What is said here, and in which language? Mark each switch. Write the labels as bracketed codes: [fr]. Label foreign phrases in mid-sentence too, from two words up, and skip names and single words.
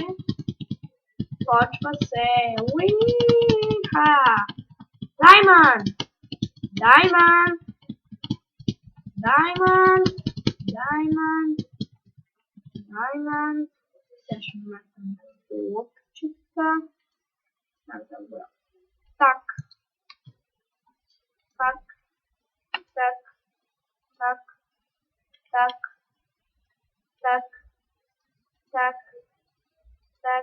[bg] Почва се. Уиха! Даймънд! Даймънд! Даймънд! Даймънд! Даймънд! Сега ще вместим лъпчета. Так. Так. Так. Так. Так. Так. Так. Так.